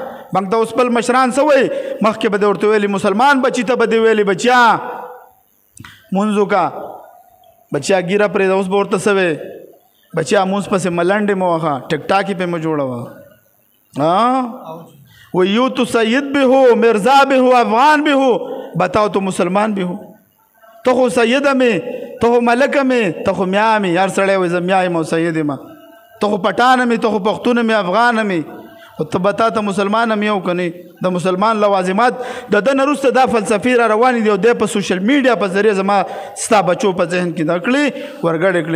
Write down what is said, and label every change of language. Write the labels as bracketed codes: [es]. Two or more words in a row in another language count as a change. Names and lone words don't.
[ps] موږ ته اوس خپل مشران څه وایي؟ مخکې به دې ورته ویلي مسلمان بچي ته به دې ویلي بچیا مونځ وکړه، بچیا ګیره پرېږده. اوس به ورته څه وایي؟ بچیا مونځ پسې ملنډې مه وهه، ټیک ټاک یې پې مه جوړوه. [ur] وہ یوں تو سید بھی ہو، مرزا بھی ہو، افغان بھی ہو، بتاؤ تو مسلمان بھی ہو. [ps] ته خو سیده مې، ته خو ملکه مې، ته خو میا مې. هر سړی وایي زه میا یم او سید یم. ته خو پټانه مې، ته خو پښتون مې، افغان مې، خو ته به تا ته مسلمان هم یو که نه؟ د مسلمان لوازمات د ده نه وروسته دا فلسفې را روانې دي او دی په سوشل میډیا په ذریعه زما ستا بچو په ذهن کې دا کړي ورګډې کړي.